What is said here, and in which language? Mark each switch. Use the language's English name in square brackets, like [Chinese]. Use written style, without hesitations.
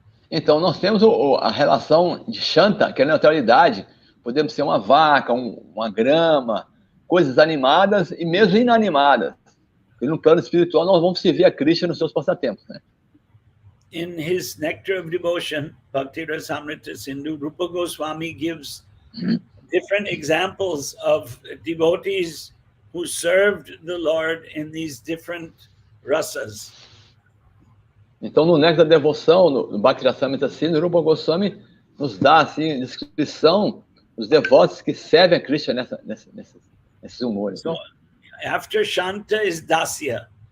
[Portuguese] Então, nós temos a relação de Shanta, que é a neutralidade. Podemos ser uma vaca, uma grama, coisas animadas e mesmo inanimadas. E no plano espiritual, nós vamos servir a Krishna nos seus passatempos, né? [English] in his Nectar of Devotion, Bhakti Rasamrita Sindhu, Rupa Goswami gives different examples of devotees who served the Lord in these different rasas. [Portuguese] Então, no Néctar da Devoção, no Bhakti Rasamrita Sindhu, Rupa Goswami nos dá assim descrição dos devotos que servem a Krishna nesses humores. [English] So, after Shanta is Dasya.